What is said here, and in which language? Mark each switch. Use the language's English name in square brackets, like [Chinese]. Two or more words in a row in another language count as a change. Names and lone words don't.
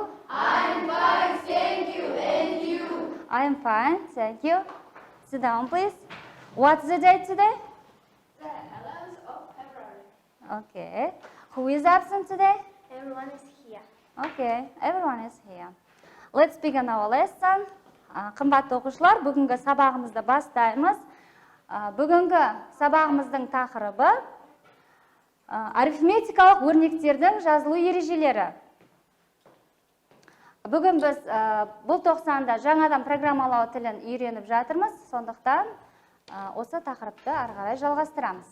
[English] I'm fine, thank you. And you? I am fine, thank you. Sit down, please. What's the date today? The 11th of February. Okay. Who is absent today? Everyone is here. Okay, everyone is here. Let's begin our lesson. [Kazakh] Қымбатты оқушылар, бүгінгі сабағымызды бастаймыз. Бүгінгі сабағымыздың тақырыбы арифметикалық өрнектердің жазылу ережелері. Бүгін біз бұл тоқсанда жаңадан программалау тілін үйреніп жатырмыз, сондықтан осы тақырыпты ары қарай жалғастырамыз.